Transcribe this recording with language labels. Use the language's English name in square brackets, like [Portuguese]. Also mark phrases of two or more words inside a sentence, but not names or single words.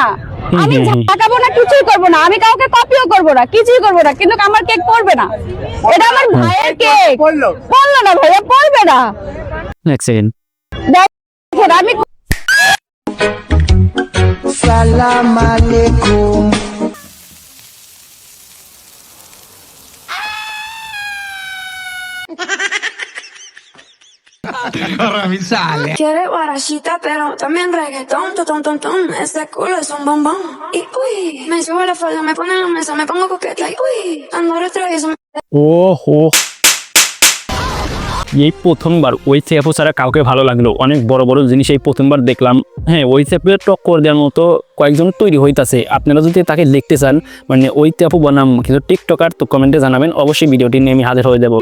[Bangla] আমি ঝাঁকাবো না, কিছুই করবো না, আমি কাউকে কপিও করবো না, কিছুই করবো না, কিন্তু আমার কেক পড়বে না। এটা আমার ভাইয়ের কেক। পড়লো না ভাইয়া, পড়বে না। এক সেকেন্ড। দেখেন আমি [Arabic] سلام عليكم. [Spanish] Quiere guarachita, pero también reggaetón, ton, ton, ton, ese culo es un bombón. Y uy, me sube la falda, me pone en la mesa, me pongo coqueta y uy, ando retravieso. [Bangla] ওহো, এই প্রথমবার ওই চ্যাপও ছাড়া কাউকে ভালো লাগলো। অনেক বড় বড় জিনিস এই প্রথমবার দেখলাম। হ্যাঁ, ওই চ্যাপের টক্কর দেওয়ার মতো কয়েকজন তৈরি হইতাছে। আপনারা যদি তাকে দেখতে চান, মানে ওই চ্যাপও বনাম কিন্তু টিকটকার, তো কমেন্টে জানাবেন, অবশ্যই ভিডিওটি নিয়ে আমি হাজির হয়ে যাবো।